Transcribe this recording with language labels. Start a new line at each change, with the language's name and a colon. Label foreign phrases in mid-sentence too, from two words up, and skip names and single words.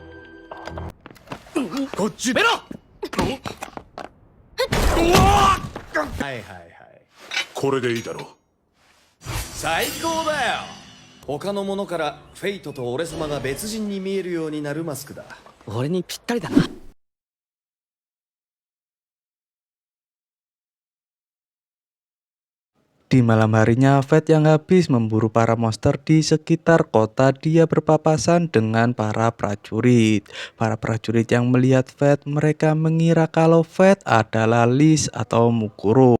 Japanese: こっち出ろ。はいはいはい。これでいいだろう。最高だよ。他のものからフェイトと俺様が別人に見えるようになるマスクだ。俺にぴったりだな。
Indonesian: Di malam harinya, Fate yang habis memburu para monster di sekitar kota, dia berpapasan dengan para prajurit. Para prajurit yang melihat Fate, mereka mengira kalau Fate adalah Liz atau Mukuro.